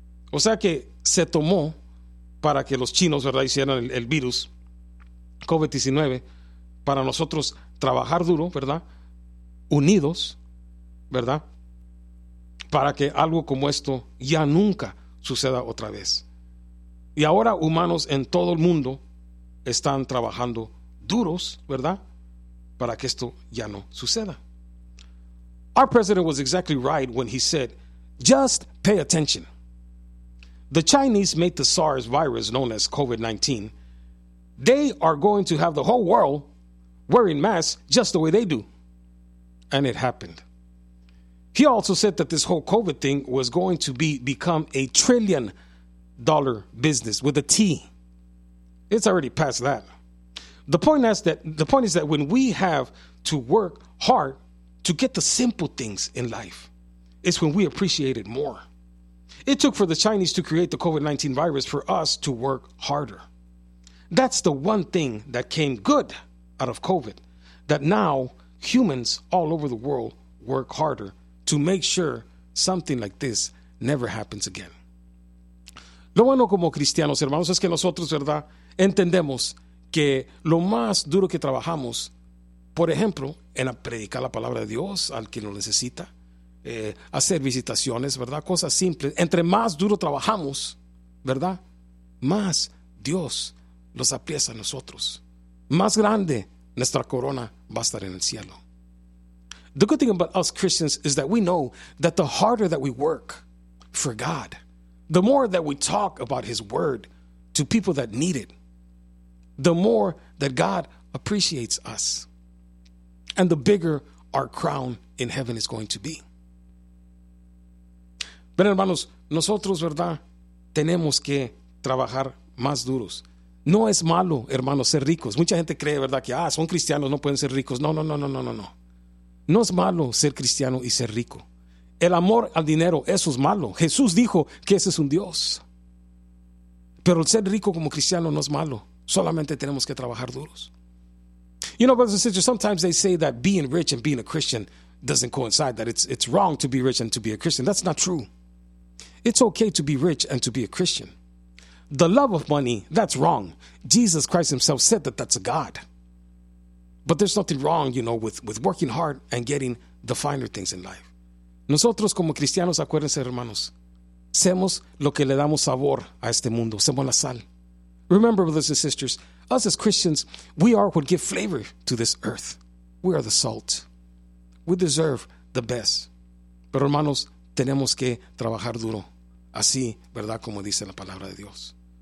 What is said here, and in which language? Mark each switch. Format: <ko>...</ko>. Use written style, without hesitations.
<es>O sea que se tomó para que los chinos, ¿verdad?, hicieran el virus COVID-19, para nosotros trabajar duro, ¿verdad?, unidos, ¿verdad?, para que algo como esto ya nunca suceda otra vez. Y ahora humanos en todo el mundo están trabajando duros, ¿verdad?, para que esto ya no suceda.</es> <en>Our president was exactly right when he said, just pay attention. The Chinese made the SARS virus known as COVID-19. They are going to have the whole world wearing masks just the way they do. And it happened. He also said that this whole COVID thing was going to become a trillion-dollar business with a T. It's already past that. The point is that when we have to work hard to get the simple things in life, it's when we appreciate it more. It took for the Chinese to create the COVID-19 virus for us to work harder. That's the one thing that came good out of COVID, that now humans all over the world work harder to make sure something like this never happens again.</en> <es>Lo bueno como cristianos, hermanos, es que nosotros, ¿verdad?, entendemos que lo más duro que trabajamos, por ejemplo, en predicar la palabra de Dios al que lo necesita, hacer visitaciones, ¿verdad?, cosas simples. Entre más duro trabajamos, ¿verdad?, más Dios los aprecia a nosotros. Más grande nuestra corona va a estar en el cielo.</es> <en>The good thing about us Christians is that we know that the harder that we work for God, the more that we talk about His word to people that need it, the more that God appreciates us, and the bigger our crown in heaven is going to be.</en> <es>Ven, hermanos, nosotros, ¿verdad?, tenemos que trabajar más duros. No es malo, hermanos, ser ricos. Mucha gente cree, ¿verdad?, que son cristianos, no pueden ser ricos. No. No es malo ser cristiano y ser rico. El amor al dinero, eso es malo. Jesús dijo que ese es un Dios. Pero el ser rico como cristiano no es malo. Solamente tenemos que trabajar duros.</es> <en>You know, brothers and sisters, sometimes they say that being rich and being a Christian doesn't coincide, that it's wrong to be rich and to be a Christian. That's not true. It's okay to be rich and to be a Christian. The love of money, that's wrong. Jesus Christ himself said that that's a God. But there's nothing wrong, you know, with working hard and getting the finer things in life.</en> <es>Nosotros como cristianos, acuérdense, hermanos, somos lo que le damos sabor a este mundo. Somos la sal.</es> <en>Remember, brothers and sisters, us as Christians, we are what give flavor to this earth. We are the salt. We deserve the best.</en> <es>Pero, hermanos, tenemos que trabajar duro. Así, ¿verdad?, como dice la palabra de Dios.</es>